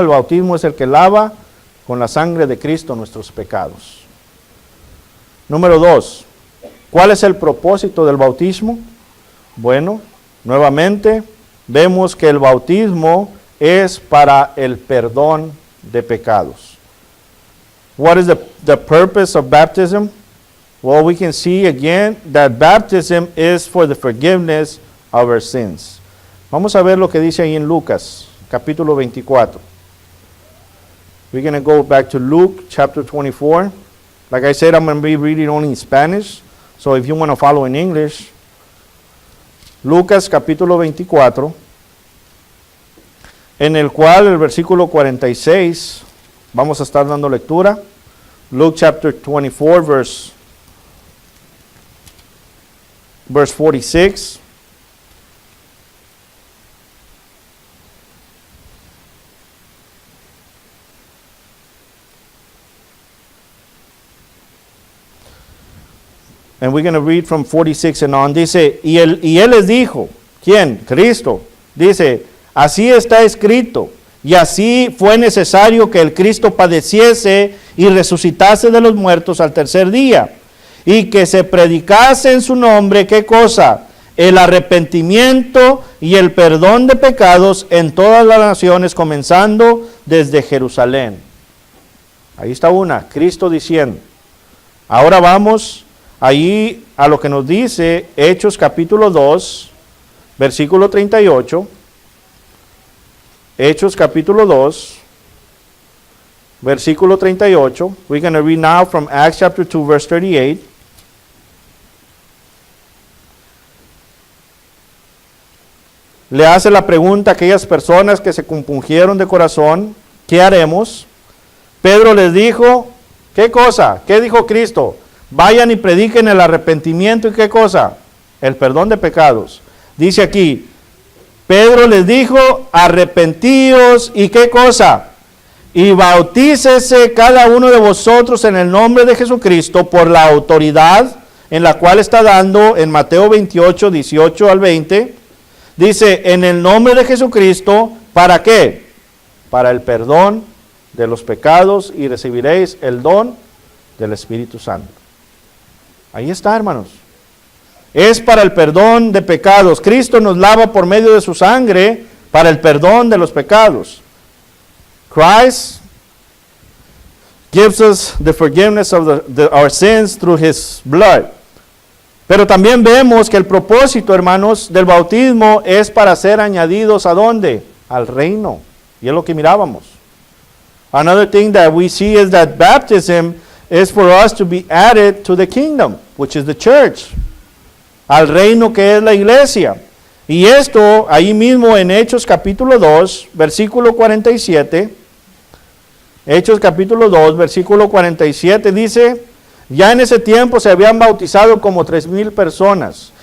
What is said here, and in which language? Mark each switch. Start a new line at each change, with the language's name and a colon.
Spanish: El bautismo es el que lava con la sangre de Cristo nuestros pecados. Número 2. ¿Cuál es el propósito del bautismo? Bueno, nuevamente vemos que el bautismo es para el perdón de pecados.
English: What is the purpose of baptism? Well, we can see again that baptism is for the forgiveness of our sins.
Spanish: Vamos a ver lo que dice ahí en Lucas, capítulo 24.
English: We're going to go back to Luke chapter 24. Like I said, I'm going to be reading only in Spanish. So if you want to follow in English,
Spanish: Lucas capítulo 24, en el cual el versículo 46, vamos a estar dando lectura.
English: Luke chapter 24, verse 46. And we're going to read from 46 and on.
Spanish: Dice, y él les dijo, ¿quién? Cristo. Dice, así está escrito, y así fue necesario que el Cristo padeciese y resucitase de los muertos al tercer día, y que se predicase en su nombre, ¿qué cosa? El arrepentimiento y el perdón de pecados en todas las naciones, comenzando desde Jerusalén. Ahí está una, Cristo diciendo. Ahora vamos ahí a lo que nos dice Hechos capítulo 2, versículo 38. Hechos capítulo 2, versículo 38.
English: We're going to read now from Acts chapter 2, verse 38.
Spanish: Le hace la pregunta a aquellas personas que se compungieron de corazón, ¿qué haremos? Pedro les dijo, ¿qué cosa? ¿Qué dijo Cristo? Vayan y prediquen el arrepentimiento y ¿qué cosa? El perdón de pecados. Dice aquí, Pedro les dijo, arrepentíos y ¿qué cosa? Y bautícese cada uno de vosotros en el nombre de Jesucristo por la autoridad en la cual está dando en Mateo 28, 18 al 20. Dice, en el nombre de Jesucristo, ¿para qué? Para el perdón de los pecados y recibiréis el don del Espíritu Santo. Ahí está, hermanos. Es para el perdón de pecados. Cristo nos lava por medio de su sangre para el perdón de los pecados.
English: Christ gives us the forgiveness of our sins through his blood.
Spanish: Pero también vemos que el propósito, hermanos, del bautismo es para ser añadidos ¿a dónde? Al reino. Y es lo que mirábamos.
English: Another thing that we see is that baptism is for us to be added to the kingdom, which is the church.
Spanish: Al reino que es la iglesia. Y esto, ahí mismo en Hechos capítulo 2, versículo 47. Hechos capítulo 2, versículo 47 dice, ya en ese tiempo se habían bautizado como 3,000 personas.